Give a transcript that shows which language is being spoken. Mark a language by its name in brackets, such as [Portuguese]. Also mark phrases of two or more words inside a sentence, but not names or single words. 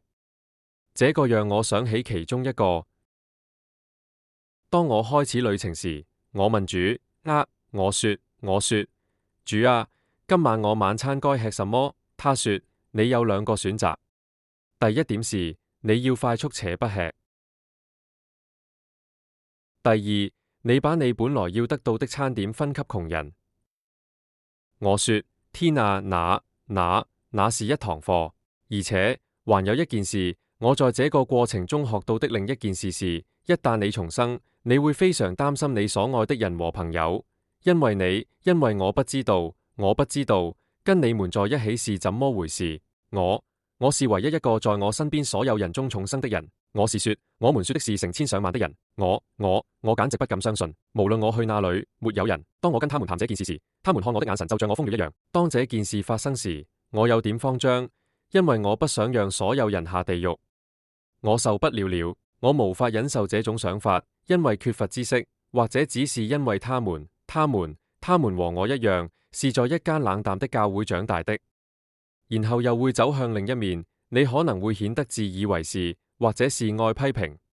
[Chinese] 這個讓我想起其中一個。當我開始旅程時，我問主，我說，主啊，今晚我晚餐該吃什麼？他說，你有兩個選擇。第一點是，你要快速且不吃。第二，你把你本來要得到的餐點分給窮人。我說，天啊，那是一堂課。而且，還有一件事，我在這個過程中學到的另一件事是，一旦你重生，你會非常擔心你所愛的人和朋友，因為我不知道，跟你們在一起是怎麼回事。我是唯一一個在我身邊所有人中重生的人。我們說的是成千上萬的人。我簡直不敢相信。無論我去哪裏，沒有人。當我跟他們談這件事時，他們看我的眼神就像我瘋了一樣。當這件事發生時，我有點慌張，因為我不想讓所有人下地獄。我受不了，我無法忍受這種想法，因為缺乏知識，或者只是因為他們和我一樣，是在一間冷淡的教會長大的，然後又會走向另一面， 你可能會顯得自以為是，或者是愛批評。